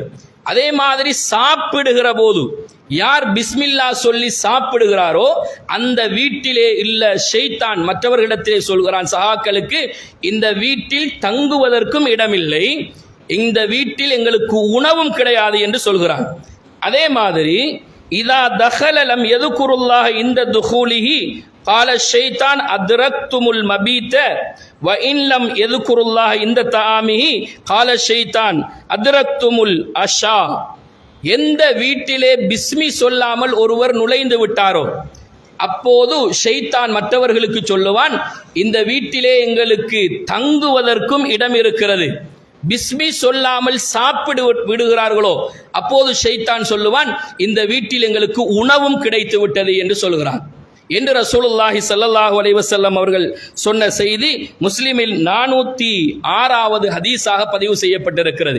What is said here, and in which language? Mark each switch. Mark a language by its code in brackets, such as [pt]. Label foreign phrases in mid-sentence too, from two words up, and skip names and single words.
[ta] அதே மாதிரி சாப்பிடுகிற போது யார் பிஸ்மில்லா சொல்லி சாப்பிடுகிறாரோ அந்த வீட்டிலே இல்ல ஷைத்தான் மற்றவர்களிடத்திலே சொல்கிறான் சஹாக்களுக்கு, இந்த வீட்டில் தங்குவதற்கும் இடமில்லை, இந்த வீட்டில் எங்களுக்கு உணவும் கிடையாது என்று சொல்கிறான். அதே மாதிரி [ar] إذا دخل لم يذكر الله عند دخوله قال الشيطان أدركتم المبيت وإن لم يذكر الله عند طعامه قال الشيطان أدركتم العشاء. [ta] எந்த வீட்டிலே பிஸ்மி சொல்லாமல் ஒருவர் நுழைந்து விட்டாரோ அப்போது ஷைத்தான் மற்றவர்களுக்கு சொல்லுவான், இந்த வீட்டிலே எங்களுக்கு தங்குவதற்கும் இடம் இருக்கிறது. பிஸ்மி சொல்லாமல் சாப்பிடு விடுகிறார்களோ அப்போது ஷைத்தான் சொல்லுவான், இந்த வீட்டில் எங்களுக்கு உணவும் கிடைத்து விட்டது என்று சொல்கிறான் என்று [ar] رسول الله صلى الله عليه وسلم [ta] அவர்கள் சொன்ன செய்தி முஸ்லிமில் 406வது ஹதீஸாக பதிவு செய்யப்பட்டிருக்கிறது.